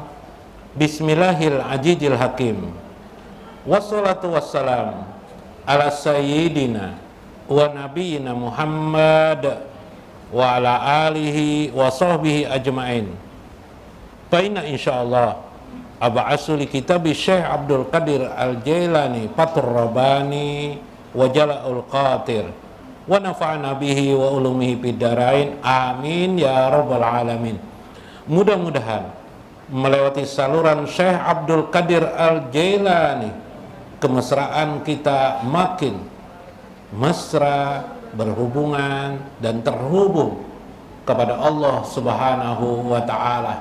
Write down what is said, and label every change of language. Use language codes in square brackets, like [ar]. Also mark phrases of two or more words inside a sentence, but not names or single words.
[ar] بسم الله العزيز الحكيم. والصلاة والسلام على سيدنا ونبينا محمد وعلى آله وصحبه أجمعين. فإن إن شاء الله أبحث لكتاب الشيخ عبد القادر الجيلاني فتح الرباني وجلاء الخاطر ونفعنا به وعلومه في الدارين, آمين يا رب العالمين. [id] Mudah-mudahan melewati saluran Syekh Abdul Qadir Al-Jailani, kemesraan kita makin mesra, berhubungan dan terhubung kepada Allah [ar] سبحانه وتعالى.